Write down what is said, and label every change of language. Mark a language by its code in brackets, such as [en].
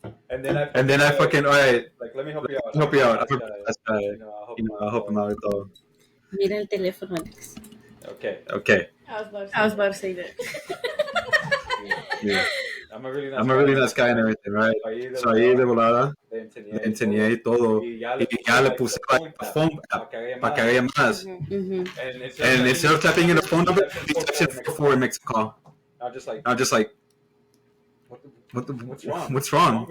[en] And then I fucking, alright, like, let me help you out. That's I'll help him out with all. [es] Mira el teléfono, Alex. [en] Okay. I was about to say that. Yeah. I'm a really nice guy and everything, right? [es] So ahí de volada le enseñé todo y ya le puse like a phone app para que haya más. [en] And instead of typing in a phone number, he types in 44 and makes a call. I'm just like, what's wrong?